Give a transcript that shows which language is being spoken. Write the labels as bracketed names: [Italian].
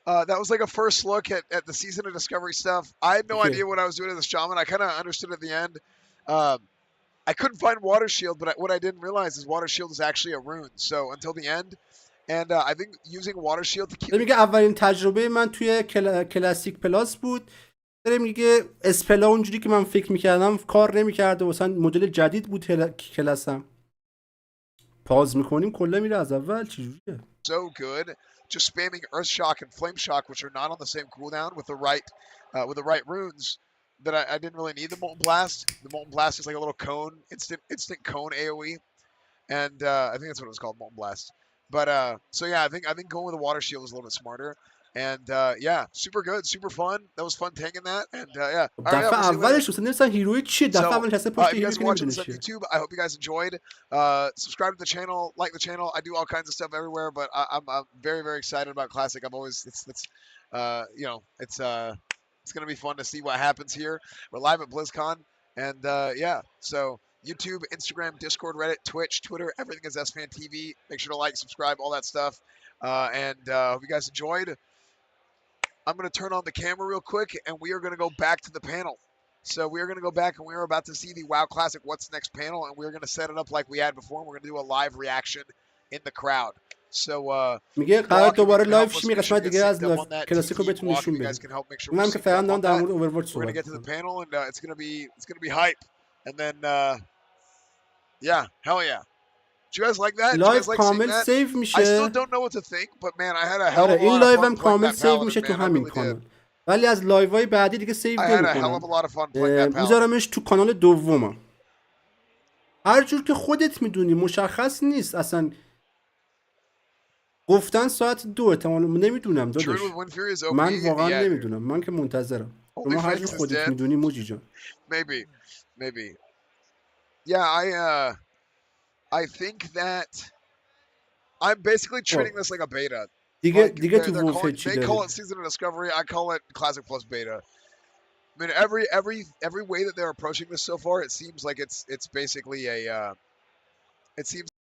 [English] That was like a first look at the season of Discovery stuff. I had no idea what I was doing as a shaman. I kind of understood at the end. I couldn't find Water Shield, but what I didn't realize is Water Shield is actually a rune. So until the end, and I think using Water Shield to keep. [Persian] میگه اولین تجربه من توی کلاسیک پلاس بود. داره میگه اسپلا اونجوری که من فکر میکردم کار نمیکرده، مثلا مدل جدید بود کلاسم. پاز میکنیم کلا میره از اول. چجوریه؟ [English] So good. Just spamming Earth Shock and Flame Shock, which are not on the same cooldown with the right runes. That I didn't really need the Molten Blast. The Molten Blast is like a little cone, instant cone AOE, and I think that's what it was called, Molten Blast. But so yeah, I think going with the Water Shield was a little bit smarter. And yeah, super good, super fun. That was fun taking that. And yeah. [Persian] دفعه اولش اصلا نمی‌دونستن هیروی چیه. دفعه اولش اصلا پشت هیروی که نمی‌دونن چیه. [English] YouTube. I hope you guys enjoyed. Subscribe to the channel, like the channel. I do all kinds of stuff everywhere, but I'm very very excited about Classic. I'm always it's you know, it's going to be fun to see what happens here. We're live at BlizzCon, and yeah. So YouTube, Instagram, Discord, Reddit, Twitch, Twitter, everything is SFan TV. Make sure to like, subscribe, all that stuff. And hope you guys enjoyed. I'm going to turn on the camera real quick, and we are going to go back to the panel. So we are going to go back, and we are about to see the WoW Classic What's Next panel, and we're going to set it up like we had before. And we're going to do a live reaction in the crowd. So [Persian] میگه قرار دوباره لایو شیم، قسمت دیگه از کلاسیکو بهتون نشون بدیم. اونم که فعلا در مورد اوورواچ صحبت می‌کنیم. [English] We're going to get to the panel, and it's going to be hype. And then yeah, hell yeah. Do you guys like that? [Persian] لایو کامل سیو میشه. [English] I still don't know what to think, but man, I had a hell of a lot of fun. [Persian] این لایو هم کامل سیو میشه تو همین کانال. ولی از لایوهای بعدی دیگه سیو نمی‌کنم. میذارمش تو کانال دومم. هر جور که خودت میدونی مشخص نیست اصلا. گفتن ساعت 2 احتمالاً نمیدونم داداش. من واقعا نمیدونم. من که منتظرم. شما هر جور خودت میدونی موجی جان. [English] Maybe. Yeah, I think that I'm basically treating this like a beta. [Persian] دیگه تو وولف چی [English] They call it Season of Discovery. I call it Classic Plus Beta. I mean, every way that they're approaching this so far, it seems like it's basically a it seems.